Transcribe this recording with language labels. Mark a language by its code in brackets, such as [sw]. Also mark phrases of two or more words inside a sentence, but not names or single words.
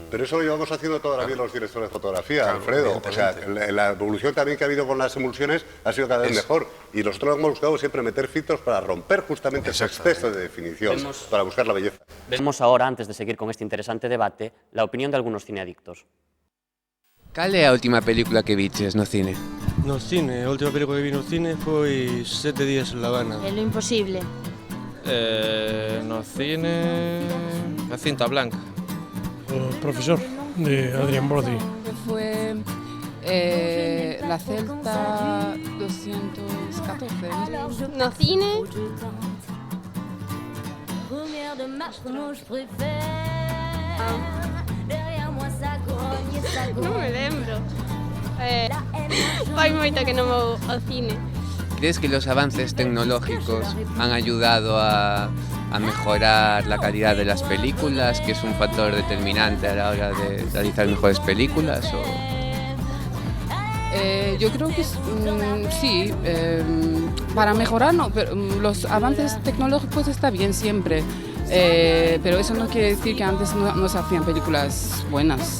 [es] Pero eso lo llevamos haciendo toda la vida los directores de fotografía, Alfredo. O sea, la evolución también que ha habido con las emulsiones ha sido cada vez mejor. Y nosotros hemos buscado siempre meter filtros para romper justamente ese exceso de definición, para buscar la belleza. Vemos ahora, antes de seguir con este interesante debate, la opinión de algunos cineadictos. [gl] Cal é a última película que viches no cine? No cine, a última película que vi no cine foi 7 días en La Habana. É lo imposible. No cine, La cinta blanca. [es] El profesor, de Adrián Brody. Fue La Celta 214. [gl] No cine. Non me lembro. Fai moito que non vou ao cine. [es] ¿Crees que los avances tecnológicos han ayudado a mejorar la calidad de las películas, que es un factor determinante a la hora de realizar mejores películas? Yo creo que sí, para mejorar no, pero los avances tecnológicos está bien siempre, pero eso no quiere decir que antes no se hacían películas buenas.